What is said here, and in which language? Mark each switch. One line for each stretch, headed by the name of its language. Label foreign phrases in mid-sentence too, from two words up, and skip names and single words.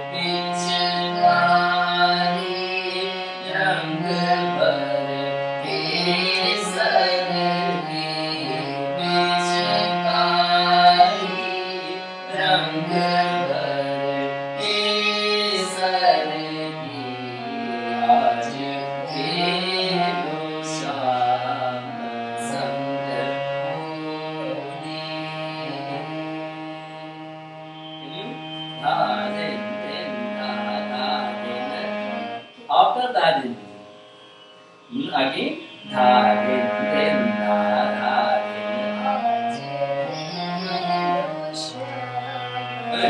Hindi: पिचकारी रंग भर केसर की, पिचकारी रंग भर केसर की, आज खेलो श्याम संग होली।
English: After that, again, dha din din dha dha din.